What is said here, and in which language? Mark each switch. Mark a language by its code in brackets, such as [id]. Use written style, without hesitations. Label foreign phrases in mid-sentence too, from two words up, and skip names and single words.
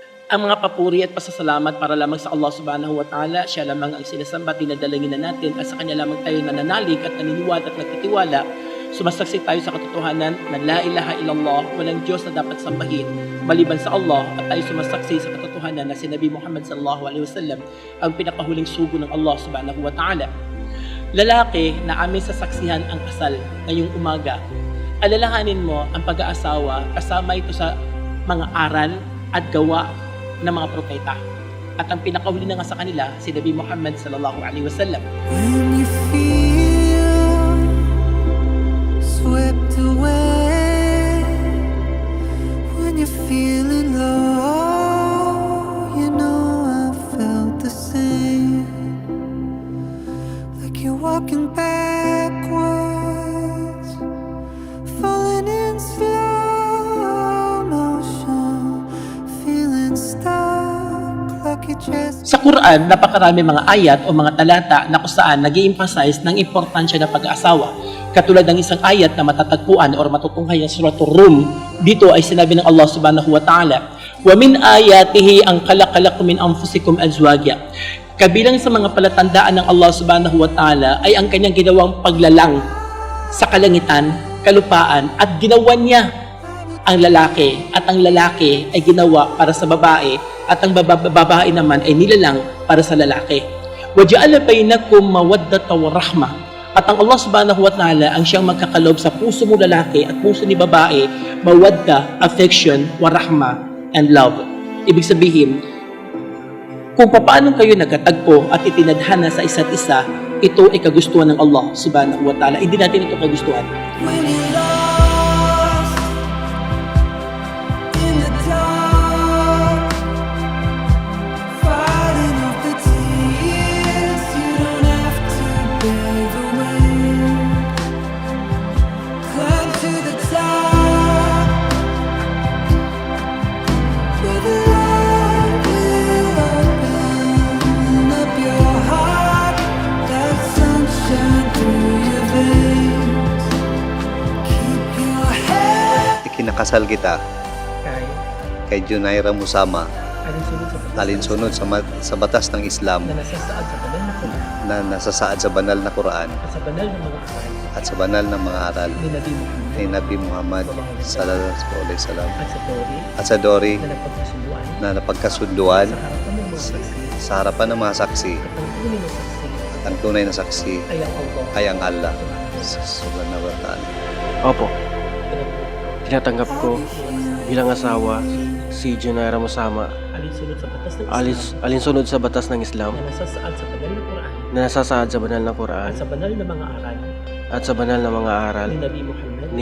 [tl] ang mga papuri at pasasalamat para lamang sa Allah [ar] سبحانه وتعالى. [tl] Siya lamang ang sinasamba, dinadalangin na natin at sa Kanya lamang tayo nananalig at naniniwala at nagtitiwala. Sumasaksi tayo sa katotohanan na [ar] لا إله إلا الله, [tl] walang Diyos na dapat sambahin maliban sa Allah, at tayo sumasaksi sa katotohanan na si Nabi Muhammad [ar] صلى الله عليه وسلم [tl] ang pinakahuling sugo ng Allah [ar] سبحانه وتعالى. [tl] Lalaki na aming sasaksihan ang kasal ngayong umaga, alalahanin mo ang pag-aasawa kasama ito sa mga aral at gawa ng mga propeta. At ang pinakahuli na nga sa kanila, si Nabi Muhammad [ar] صلى الله عليه وسلم. [en] When you feel swept away, when you're feeling low, you know I felt the same. Like you're walking backwards, falling in slow motion, feeling stuck like you just [tl] Sa Quran, napakarami mga ayat o mga talata na kung saan nag-i-emphasize ng importansya ng pag-aasawa. Katulad ng isang ayat na matatagpuan o matutunghayan sa Suratul Rum, dito ay sinabi ng Allah [ar] سبحانه وتعالى, "ومن آياته أن خلق لكم من أنفسكم أزواجا." [tl] Kabilang sa mga palatandaan ng Allah [ar] سبحانه وتعالى [tl] ay ang kanyang ginawang paglalang sa kalangitan, kalupaan, at ginawa niya ang lalaki, at ang lalaki ay ginawa para sa babae, at ang babae naman ay nilalang para sa lalaki. [ar] وَجَعَلَ بَيْنَكُمْ مَوَدَّةً وَرَحْمَةً. [tl] At ang Allah [ar] سبحانه وتعالى [tl] ang siyang magkakalob sa puso mo lalaki at puso ni babae, mawadda, affection, warahma, [en] and love. [tl] Ibig sabihin, kung paano kayo nagkatagpo at itinadhana sa isa't isa, ito ay kagustuhan ng Allah [ar] سبحانه وتعالى. [tl] Hindi natin ito kagustuhan. [en] when you're lost in the dark, fighting off the tears. You don't have to bear the weight. Climb to the top, where the light will open up your heart, like sunshine through your veins. Keep your head. [tl] Ikinakasal kita Kaya, kay Junaira Musama, alinsunod sa sa batas ng Islam na nasasaad sa banal na Quran na nasasaad sa banal na Quran at sa banal ng mga aral at sa banal na mga aral ni Nabi Muhammad ni Nabi Muhammad [ar] صلى الله عليه وسلم [tl] at sa Tori at sa Dori na napagkasunduan na napagkasunduan sa harapan ng mga saksi sa harapan ng mga saksi at ang tunay na saksi at ang tunay na saksi ay ang Allah. ay ang Allah [ar] سبحانه وتعالى. [tl] Opo, tinatanggap ko bilang asawa si Junaira Musama Alinsunod sa batas ng Islam alinsunod sa batas ng Islam na nasasaad sa banal na Quran na nasasaad sa banal na Quran at sa banal na mga aral at sa banal na mga aral ni Nabi Muhammad